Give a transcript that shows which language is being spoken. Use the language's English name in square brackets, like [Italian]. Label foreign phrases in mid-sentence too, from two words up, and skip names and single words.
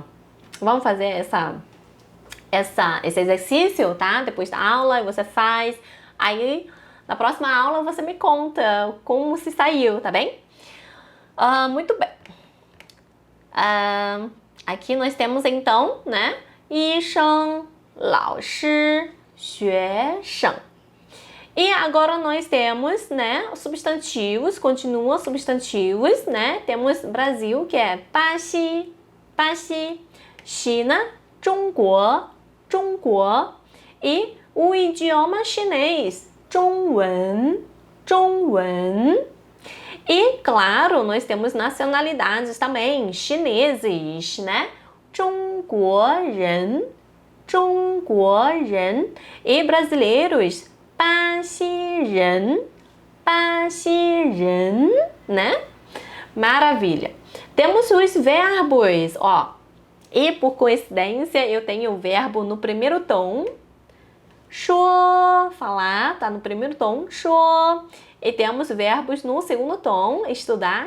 [Portuguese] Vamos fazer esse exercício, tá? Depois da aula você faz. Aí, na próxima aula, você me conta como se saiu, tá bem? Muito bem. Aqui nós temos, então, né? [Chinese] 医生, 老师, 学生. [Portuguese] E agora nós temos, né, substantivos, continua substantivos, né? Temos Brasil, que é 巴西, 巴西, China, 中国, 中国, e o idioma chinês, [Chinese] 中文, 中文. [Portuguese] E, claro, nós temos nacionalidades também, chineses, né? [Chinese] 中国人, 中国人. [Portuguese] E brasileiros, [Chinese] 巴西人, 巴西人, [Portuguese] né? Maravilha. Temos os verbos, ó. E por coincidência, eu tenho o verbo no primeiro tom. 说, falar, tá no primeiro tom. [Chinese] 说. [Portuguese] E temos verbos no segundo tom, estudar.